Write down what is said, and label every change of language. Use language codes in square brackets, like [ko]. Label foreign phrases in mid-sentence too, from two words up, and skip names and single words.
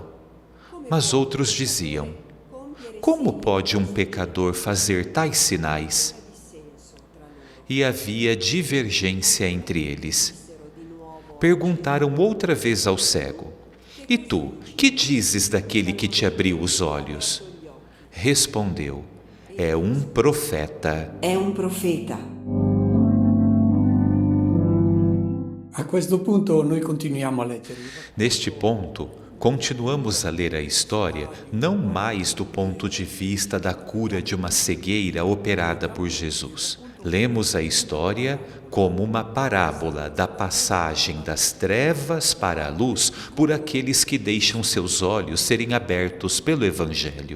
[pt] Mas outros diziam: como pode um pecador fazer tais sinais? E havia divergência entre eles. Perguntaram outra vez ao cego: e tu, que dizes daquele que te abriu os olhos? Respondeu: é um profeta. [it] È un profeta. A questo punto noi continuiamo a leggere. [pt] Neste ponto, continuamos a ler a história não mais do ponto de vista da cura de uma cegueira operada por Jesus. Lemos a história como uma parábola da passagem das trevas para a luz por aqueles que deixam seus olhos serem abertos pelo Evangelho.